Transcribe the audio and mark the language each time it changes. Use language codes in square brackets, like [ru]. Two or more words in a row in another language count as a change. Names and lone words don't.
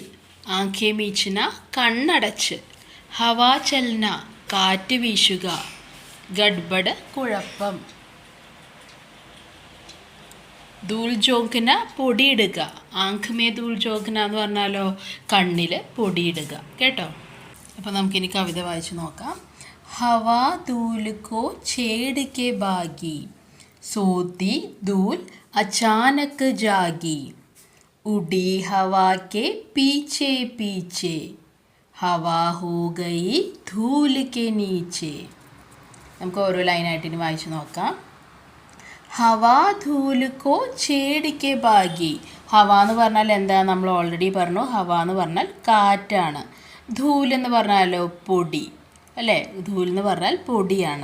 [hi] आँखें मीचना, [ml] കണ്ണടച്ച്. [hi] हवा चलना, [ml] കാറ്റ് വീശുക. ഗഡ്ബഡ്, കുഴപ്പം. [hi] धूल झोंकना, [ml] പൊടിയിടുക. [hi] आँख में धूल झोंकना [ml] എന്ന് പറഞ്ഞാലോ? കണ്ണിൽ പൊടിയിടുക കേട്ടോ. അപ്പോൾ നമുക്കിനി കവിത വായിച്ച് നോക്കാം. [hi] हवा धूल को छेड़ के भागी, सोती धूल अचानक जागी. उड़ी हवा के पीछे पीछे, हवा हो गई धूल के नीचे. [ml] നമുക്ക് ഓരോ ലൈനായിട്ട് ഇനി വായിച്ച് നോക്കാം. [hi] हवा धूल को छेड़ के भागी. [ml] ഹവ എന്ന് പറഞ്ഞാൽ എന്താ? നമ്മൾ ഓൾറെഡി പറഞ്ഞു. ഹവ എന്ന് പറഞ്ഞാൽ കാറ്റാണ്. ധൂൽ എന്ന് പറഞ്ഞാലോ? പൊടി അല്ലേ? ധൂൽ എന്ന് പറഞ്ഞാൽ പൊടിയാണ്.